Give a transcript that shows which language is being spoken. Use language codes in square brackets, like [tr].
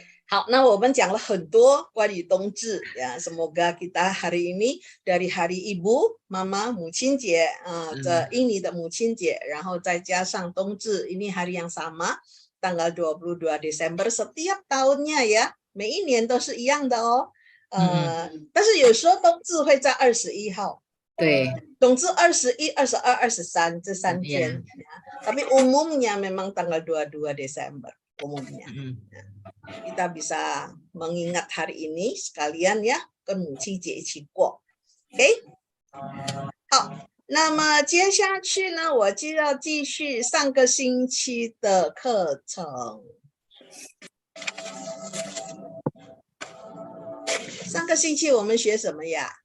[zh] 好，那我们讲了很多关于冬至呀， [id] semoga kita hari ini dari hari ibu, mama, [zh] 母亲节这印尼的母亲节，然后再加上冬至， [id] ini hari yang sama, tanggal 22 Desember setiap tahunnya ya， [zh] 每一年都是一样的哦。但是有时候冬至会在21号。对，冬至21, 22, 23这3天， [id] tapi umumnya memang tanggal 22 Desember umumnya。 kita bisa mengingat hari ini sekalian ya， [zh] 跟母亲节一起过。 OK， 好，那么接下去呢，我就要继续上个星期的课程。上个星期我们学什么呀？